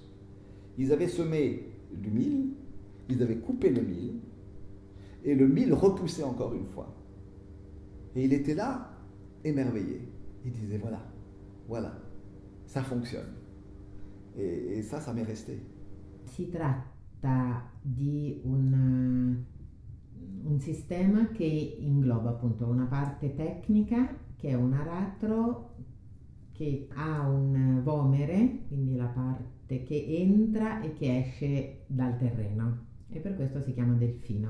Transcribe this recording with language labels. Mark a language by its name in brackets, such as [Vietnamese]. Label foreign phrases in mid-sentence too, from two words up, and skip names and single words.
[French] Ils avaient semé du mil, ils avaient coupé le mil, et le mil repoussait encore une fois. Et il était là, émerveillé. Il disait voilà, ça fonctionne. E ça m'est resté. [Italian] Si tratta di un un sistema che ingloba appunto una parte tecnica, che è un aratro che ha un vomere, quindi la parte che entra e che esce dal terreno, e per questo si chiama delfino.